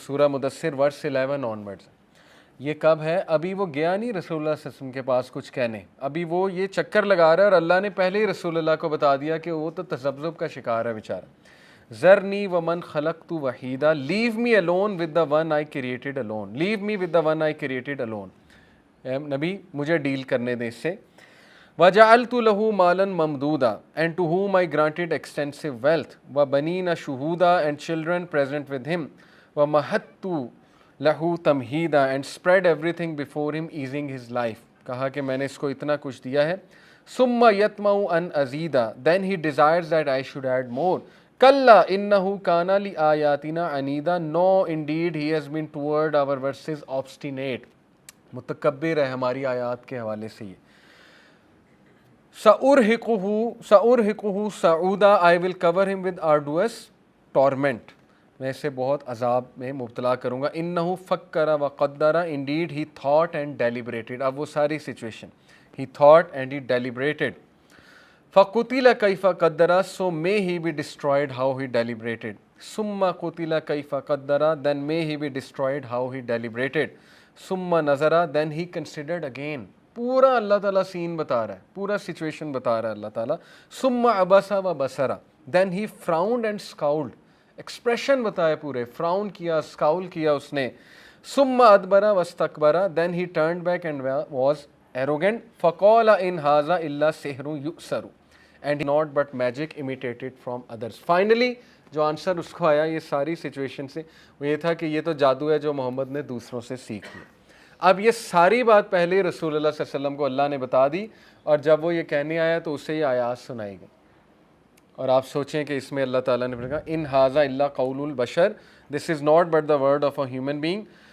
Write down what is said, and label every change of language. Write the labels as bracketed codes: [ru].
[ur] سورہ مدثر ورس 11 آنورڈز. یہ کب ہے؟ ابھی وہ گیا نہیں رسول اللہ صلی اللہ علیہ وسلم کے پاس کچھ کہنے, ابھی وہ یہ چکر لگا رہا ہے اور اللہ نے پہلے ہی رسول اللہ کو بتا دیا کہ وہ تو تذبذب کا شکار ہے بیچارہ. [ar] ذرنی ومن خلقت وحیدا [en] Leave me alone with the one I created alone, leave me with the one I created alone. [ur] نبی مجھے ڈیل کرنے دیں اس سے. [ar] وجعلت له مالا ممدودا [en] and to whom I granted extensive wealth [ar] وبنین شہودا [en] and children present with him [ar] ومہدت له تمہیدا [en] and spread everything before him easing his life. [ur] کہا کہ میں نے اس کو اتنا کچھ دیا ہے. [ar] ثم یطمع ان ازیدا [en] then he desires that I should add more. [ar] کلا انہ کان لآیاتنا عنیدا [en] no indeed he has been toward our verses obstinate. [ur] متکبر ہے ہماری آیات کے حوالے سے یہ. [ar] سأرہقہ صعودا [en] I will cover him with arduous torment. [ur] میں اسے بہت عذاب میں مبتلا کروں گا. [ar] انہ فکر وقدر [en] indeed he thought and deliberated. [ur] اب وہ ساری situation, [en] he thought and he deliberated. [ar] فقتل کیف قدر [en] so may he be destroyed how he deliberated. [ar] ثم قتل کیف قدر [en] then may he be destroyed how he deliberated. [ar] ثم نظر [en] then he considered again. [ur] پورا اللہ تعالیٰ سین بتا رہا ہے, پورا سچویشن بتا رہا ہے اللہ تعالیٰ. [ar] ثم عبس و بصر [en] then he frowned and scowled. [ur] Expression بتائے پورے, فراؤن کیا, سکاول کیا اس نے. [ar] ثم ادبر واستکبر [en] then he turned back and was arrogant. [ar] فقال ان ھذا الا سحر یؤثر [en] and not but magic imitated from others. [ur] Finally جو آنسر اس کو آیا یہ ساری سچویشن سے وہ یہ تھا کہ یہ تو جادو ہے جو محمد نے دوسروں سے سیکھ لیا. اب یہ ساری بات پہلے رسول اللہ صلی اللہ علیہ وسلم کو اللہ نے بتا دی, اور جب وہ یہ کہنے آیا تو اسے یہ آیات سنائی گئی. اور آپ سوچیں کہ اس میں اللہ تعالیٰ نے کہا [ar] ان ھذا الا قول البشر, [en] This is not but the word of a human being.